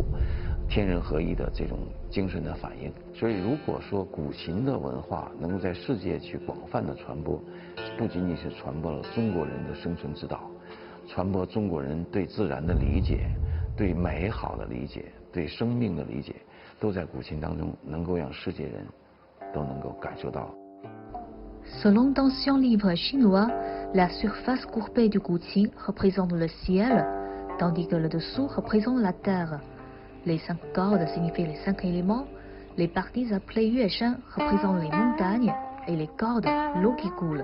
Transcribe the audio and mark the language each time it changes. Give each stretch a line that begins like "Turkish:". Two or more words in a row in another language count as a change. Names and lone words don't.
Chinese: 天人合一的这种精神的反应，所以如果说古琴的文化能够在世界去广泛的传播，不仅仅是传播了中国人的生存之道，传播中国人对自然的理解、对美好的理解、对生命的理解，都在古琴当中能够让世界人都能够感受到。
French: Selon d'anciens livres chinois, la surface courbée du gouqin représente le ciel, tandis que le dessous représente la terre. Les 5 cordes signifient les 5 éléments, les parties appelées yueshan représentent les montagnes et les cordes l'eau qui coule.